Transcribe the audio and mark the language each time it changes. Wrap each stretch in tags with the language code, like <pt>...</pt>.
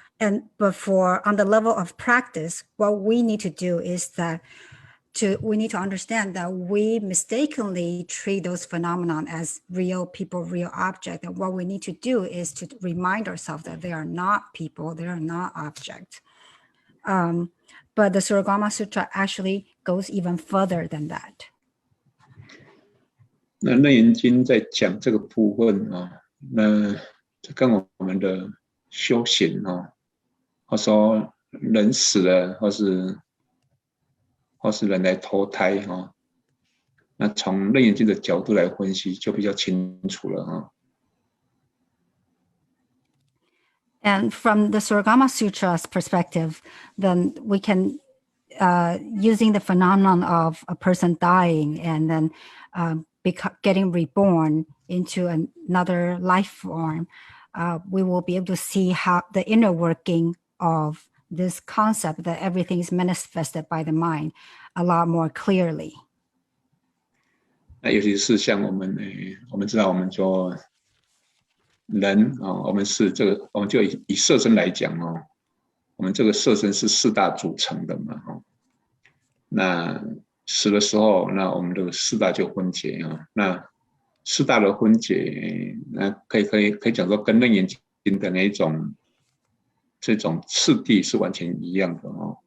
<en>But on the level of practice, what we need to do is we need to understand that we mistakenly treat those phenomenon as real people, real object. And what we need to do is to remind ourselves that they are not people, they are not objects. But the Surangama Sutra actually goes even further than that.</en> <zh>那楞严经在讲这个部分啊，那这跟我们的修行啊，或说人死了，或是人来投胎哈，那从楞严经的角度来分析，就比较清楚了哈。</zh> <en>And from the Surangama Sutra's perspective, then we can, using the phenomenon of a person dying and then getting reborn into another life form, we will be able to see how the inner working of this concept that everything is manifested by the mind a lot more clearly.</en> <zh>那尤其是像我们知道，我们说人啊，我们就以色身来讲哦，我们这个色身是四大组成的嘛，那死的时候，那我们这个四大就分解啊，那四大的分解，那可以讲说跟楞严经的这种次第是完全一样的哦。</zh>